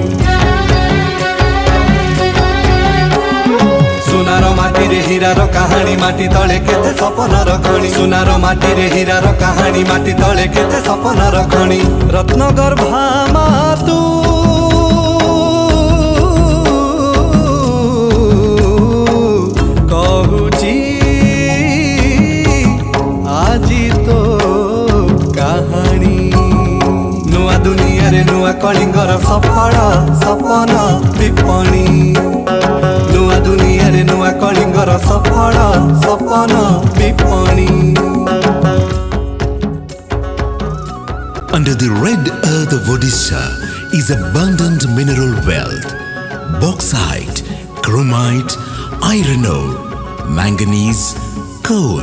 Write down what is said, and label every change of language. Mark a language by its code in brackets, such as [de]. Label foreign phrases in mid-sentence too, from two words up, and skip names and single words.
[or] ସୁନାର ମାଟି ରେ ହୀରାର କାହାଣୀ ମାଟି ତଳେ କେତେ ସପନ ରଖଣି ସୁନାର ମାଟି ରେ ହୀରାର କାହାଣୀ ମାଟି ତଳେ କେତେ ସପନ ରଖଣି ରତ୍ନଗର୍ଭା ମାତୁ ନୂଆ କଳିଙ୍ଗର ସଫଳ ସପନ ବିପଣୀ ନୂଆ ଦୁନିଆ ରେ ନୂଆ କଳିଙ୍ଗର ସଫଳ ସପନ ବିପଣୀ. [en] Under the red earth of Odisha is abundant mineral wealth, bauxite, chromite, iron ore, manganese, coal.